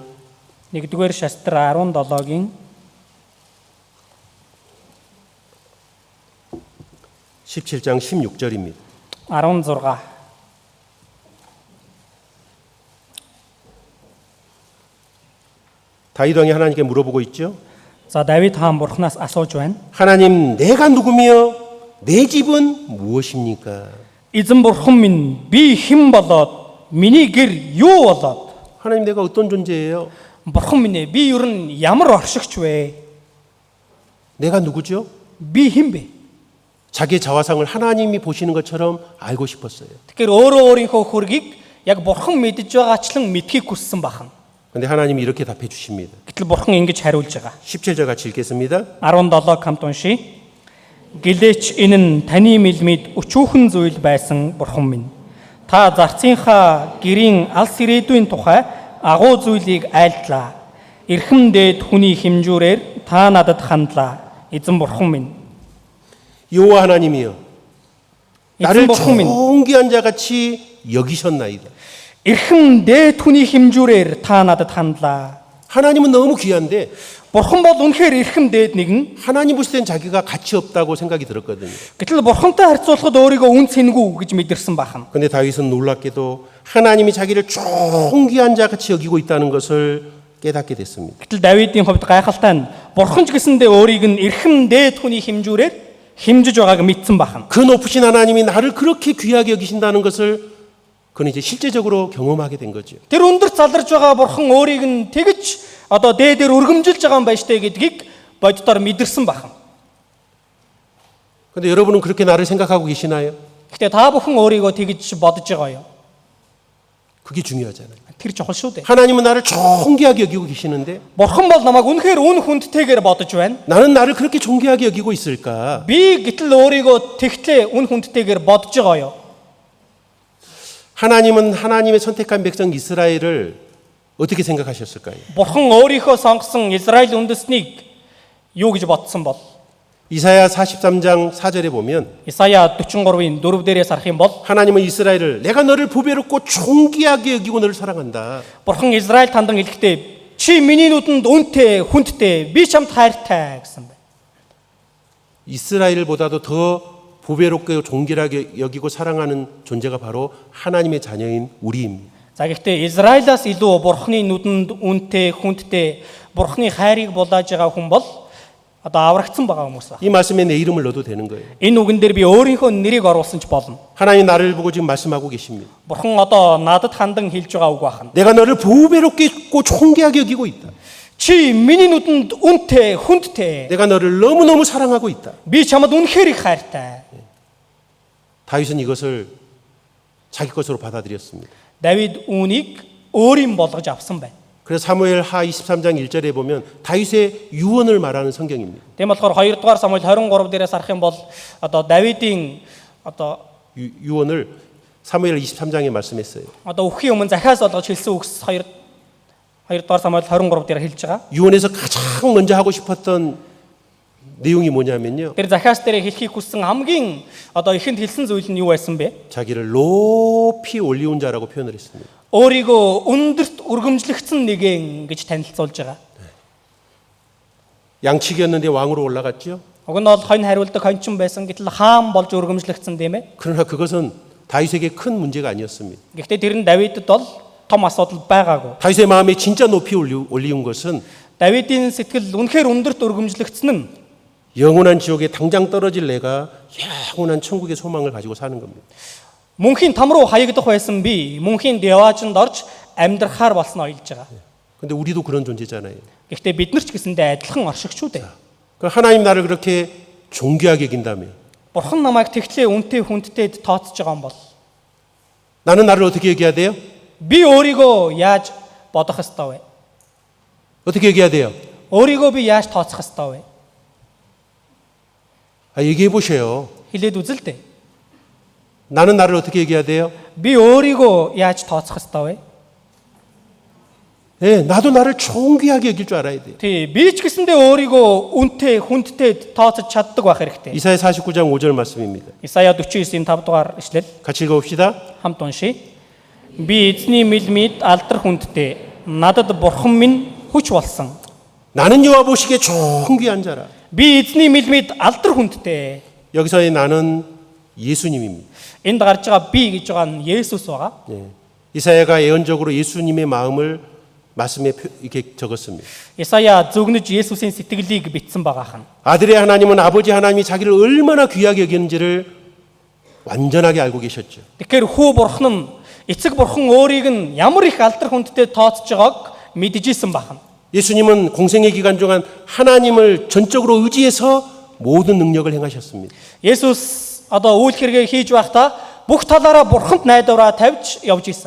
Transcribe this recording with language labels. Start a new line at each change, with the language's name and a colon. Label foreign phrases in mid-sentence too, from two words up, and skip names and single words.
Korean: 17장
Mongolian: 1-р шастрын 17-гийн
Korean: 17장 16절입니다. 16. 다윗 왕이 하나님께 물어보고 있죠.
Mongolian: За Давид хаан Бурханаас асууж байна.
Korean: 하나님 내가 누구며 내 집은 무엇입니까?
Mongolian: Эзэн Бурхан минь би хэн болоод миний гэр юу болоод
Korean: 하나님 내가 어떤 존재예요?
Mongolian: Бурхан минь ээ, би ер нь ямар оршигч вэ?
Korean: 내가 누구죠?
Mongolian: Би хэн бэ?
Korean: 자기의 자화상을 하나님이 보시는 것처럼 알고 싶었어요.
Mongolian: Тэгэхээр өөрөө өөрийнхөө хөргийг яг Бурхан мэдж байгаачлан мэдхийг хүссэн бахан.
Korean: 근데 하나님이 이렇게 답해 주십니다.
Mongolian: Гэтэл Бурхан ингэж хариулж байгаа.
Korean: 17절 같이 읽겠습니다.
Mongolian: 17 хамт уншия. Гэлээч энэ нь таны мэлмид өчүүхэн зүйл байсан Бурхан минь. Та зарцынхаа гэрийн алс ирээдүйн тухай агуу зүйлийг айлтлаа. Эрхэм дээд хүний хэмжүүрээр та надад хандлаа. Эзэн Бурхан минь.
Korean: 여호와 하나님이여 나를
Mongolian: Бурхан минь.
Korean: 존귀한 자같이 여기셨나이다.
Mongolian: Эрхэм дээд хүний хэмжүүрээр та надад хандлаа.
Korean: 하나님은 너무 귀한데
Mongolian: Бурхан бол үнэхээр эрхэм дээд нэгэн.
Korean: 하나님 보실 땐 자기가 가치 없다고 생각이 들었거든요.
Mongolian: Гэтэл Бурхантай харьцуулахад өөрийгөө үн цэнгүй гэж мэдэрсэн бахан.
Korean: 근데 다윗은 놀랍게도 하나님이 자기를 존귀한 자같이 여기고 있다는 것을 깨닫게 됐습니다.
Mongolian: Гэтэл Давидын хувьд гайхалтай нь Бурхан ч гэсэндээ өөрийг нь эрхэм дээд хүний хэмжүүрээр хэмжиж байгааг мэдсэн бахан.
Korean: 그 높으신 하나님이 나를 그렇게 귀하게 여기신다는 것을 그는 이제 실제적으로 경험하게 된 거죠.
Mongolian: Тэр өндөр заларж байгаа Бурхан өөрийг нь тэгж одоо дээдээр өргөмжилж байгаа юм байна штэ гэдгийг боддоор мэдэрсэн бахан.
Korean: 근데 여러분은 그렇게 나를 생각하고 계시나요?
Mongolian: Гэтэ та бүхэн өөрийгөө тэгж бодож байгаа юу?
Korean: 그게 중요하잖아요.
Mongolian: Тэр чухал шүү дээ.
Korean: 하나님은 나를 존귀하게 여기고 계시는데
Mongolian: Бурхан бол намайг үнэхээр үн хүндтэйгээр бодож байна.
Korean: 나는 나를 그렇게 존귀하게 여기고 있을까?
Mongolian: Би гэтэл өөрийгөө тэгтлээ үн хүндтэйгээр бодож байгаа юу?
Korean: 하나님은 하나님의 선택한 백성 이스라엘을 어떻게 생각하셨을까요?
Mongolian: Бурхан өөрийнхөө сонгосон Израиль үндэснийг юу гэж бодсон бол?
Korean: 이사야 43장 4절에 보면
Mongolian: Исая 43-ийн 4 дээрээс харах юм бол
Korean: 하나님은 이스라엘을 내가 너를 보배롭고 존귀하게 여기고 너를 사랑한다.
Mongolian: Бурхан Израиль тандан хэлэхдээ чи миний нүдэнд үнэтэй, хүндтэй, би чамд хайртай гэсэн байна.
Korean: 이스라엘보다도 더 보배롭게 존귀하게 여기고 사랑하는 존재가 바로 하나님의 자녀인 우리입니다.
Mongolian: За гэхдээ Израилаас илүү Бурханы нүдэнд үнэтэй, хүндтэй, Бурханы хайрыг булааж байгаа хүн бол одоо аврагдсан байгаа хүмүүс байна.
Korean: 이 말씀에 내 이름을 넣어도 되는 거예요.
Mongolian: Энэ үгэн дээр би өөрийнхөө нэрийг оруулсан ч болно.
Korean: 하나님 나를 보고 지금 말씀하고 계십니다.
Mongolian: Бурхан одоо надад хандан хэлж байгаа үг байна.
Korean: 내가 너를 보배롭게 있고 존귀하게 여기고 있다.
Mongolian: Чи миний нүдэнд үнэтэй, хүндтэй.
Korean: 내가 너를 너무너무 사랑하고 있다.
Mongolian: Би чамд үнэхээр их хайртай.
Korean: 다윗은 이것을 자기 것으로 받아들였습니다.
Mongolian: Давид үүнийг өөрийн болгож авсан байна.
Korean: 그래서 사무엘 하 23장 1절에 보면 다윗의 유언을 말하는 성경입니다.
Mongolian: Тийм болохоор 2 дугаар Самуэль 23 дээрээс харах юм бол одоо Давидын одоо
Korean: 유언을 사무엘 23장에 말씀했어요.
Mongolian: өхийн өмнө захиас болгож хэлсэн үгс 2 дугаар Самуэль 23 дээр хэлж байгаа.
Korean: 유언에서 가장 먼저 하고 싶었던 내용이 뭐냐면요.
Mongolian: Тэр захиас дээр хэлхийг хүссэн хамгийн одоо ихэнд хэлсэн зүйл нь юу байсан бэ?
Korean: 자기를 높이 올리운 자라고 표현을 했습니다.
Mongolian: өөрийгөө өндөрт өргөмжлөгдсөн нэгэн гэж танилцуулж байгаа.
Korean: 양치기였는데 왕으로 올라갔죠.
Mongolian: Уг нь бол хонь хариулдаг хончин байсан гэтэл хаан болж өргөмжлөгдсөн тийм ээ.
Korean: 그러나 그것은 다윗에게 큰 문제가 아니었습니다.
Mongolian: Гэхдээ тэр нь Давидэд бол том асуудал байгаагүй.
Korean: 다윗의 마음에 진짜 높이 올리운 것은
Mongolian: Давидын сэтгэл үнэхээр өндөрт өргөмжлөгдсөн нь
Korean: 영원한 지옥에 당장 떨어질 내가 영원한 천국의 소망을 가지고 사는 겁니다.
Mongolian: мөнхийн там руу хаягдах байсан би мөнхийн деваажинд орж амьдрахаар болсон ойлж байгаа.
Korean: 근데 우리도 그런 존재잖아요.
Mongolian: Гэхдээ бид нар ч гэсэндээ адилхан оршигчүүд ээ.
Korean: 그 하나님 나를 그렇게 존귀하게 여긴다면
Mongolian: Бурхан намайг тэгтлээ үнтэй хүндтэй тооцож байгаа юм бол
Korean: 나는 나를 어떻게 얘기해야 돼요?
Mongolian: би өөрийгөө яаж бодох ёстой вэ?
Korean: 어떻게 얘기해야 돼요?
Mongolian: өөрийгөө би яаж тооцох ёстой вэ?
Korean: 얘기해 보세요.
Mongolian: Хэлээд үзэл дээ.
Korean: 나는 나를 어떻게 얘기해야 돼요?
Mongolian: Би өөрийгөө яаж тооцох ёстой вэ?
Korean: 네, 나도 나를 존귀하게 여길 줄 알아야 돼요.
Mongolian: Тий, би ч гэсэндээ өөрийгөө үнтэй хүндтэй тооцож чаддаг байх хэрэгтэй.
Korean: 이사야 49장 5절 말씀입니다.
Mongolian: Исая 49-ийн 5 дугаар ишлэл
Korean: 같이 읽어봅시다.
Mongolian: хамт уншия. Би эзний мэлмид алдар хүндтэй надад бурхан минь хүч болсон.
Korean: 나는 여호와 보시기에 존귀한 자라.
Mongolian: Би эзний мэлмид алдар хүндтэй.
Korean: 여기서의 나는 예수님입니다.
Mongolian: Энд гарч байгаа би гэж байгаа нь Есүс байгаа.
Korean: 네. 이사야가 예언적으로 예수님의 마음을 말씀에 이렇게 적었습니다.
Mongolian: Исая зөвгнөж Есүсийн сэтгэлийг бичсэн байгаа хан.
Korean: 아들의 하나님은 아버지 하나님이 자기를 얼마나 귀하게 여기는지를 완전하게 알고 계셨죠.
Mongolian: Тэгэхээр хүү бурхан нь эцэг бурхан өөрийг нь ямар их алдар хүндтэй тооцож байгааг мэдчихсэн бахан.
Korean: 예수님은 공생의 기간 동안 하나님을 전적으로 의지해서 모든 능력을 행하셨습니다.
Mongolian: Есүс одоо үйл хэрэгээ хийж байхдаа бүх талаараа бурханд найдвараа тавьж явж исэн.